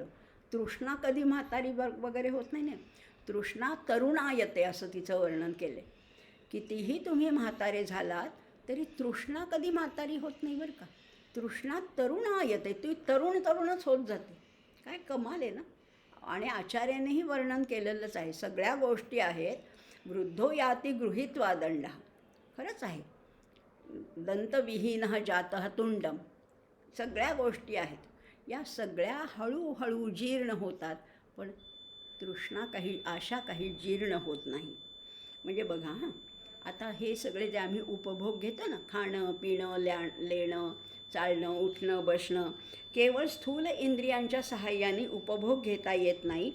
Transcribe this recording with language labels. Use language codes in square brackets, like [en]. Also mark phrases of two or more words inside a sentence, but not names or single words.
[mr] तृष्णा कधी म्हातारी वगैरे होत नाही ना. [sa] तृष्णा तरुणायते [mr] असं तिचं वर्णन केलं. कितीही तुम्ही म्हातारे झालात तरी तृष्णा कधी म्हातारी होत नाही बरं का. [sa] तृष्णा तरुणायते, [mr] ती तरुणच होत जाते. काय कमाल आहे ना. आणि आचार्यानेही वर्णन केलेलंच आहे. सगळ्या गोष्टी आहेत. [sa] वृद्धो याती गृहीत्वा दंडः. [mr] खरंच आहे. [sa] दंतविहीनः जातः तुंडम. [mr] सगळ्या गोष्टी आहेत. या सगळ्या हळूहळू जीर्ण होतात, पण तृष्णा काही, आशा काही जीर्ण होत नाही. म्हणजे बघा हां, आता हे सगळे जे आम्ही उपभोग घेतो ना, खाणं पिणं लेणं चालणं उठणं बसणं, केवळ स्थूल इंद्रियांच्या सहाय्याने उपभोग घेता येत नाही.